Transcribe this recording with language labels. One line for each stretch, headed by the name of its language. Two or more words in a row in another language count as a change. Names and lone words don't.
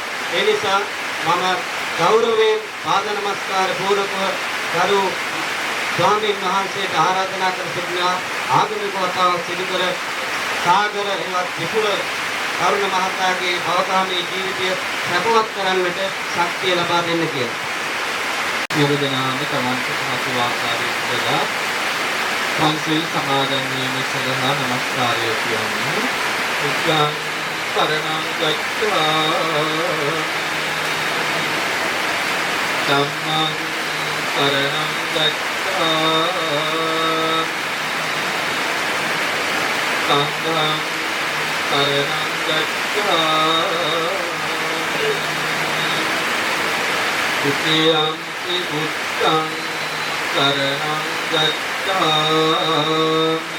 Sinhala: ඒ නිසා මම ගෞරවයෙන් පාද නමස්කාර පූර්වකව ගරු ස්වාමීන් වහන්සේට ආරාධනා කර සිටිනවා ආගමික වතාවක් සිදු කර සාගර එවත් විපුල කරුණ මහතාගේ අවකාමී ජීවිතය සැපවත් කරන්නට ශක්තිය ලබා දෙන්න කියලා. සියලු දෙනාම තමන්ට පහසු ආකාරයට වඩා පන්සිල් සමාදන් වීම සඳහා නමස්කාරය කියන්න.
Pali: උච්චං සරණං ගච්ඡා ධම්මං සරණං ගච්ඡා සංඝං සරණං ගච්ඡා द्वितीयंपि बुद्धं शरणं गच्छामि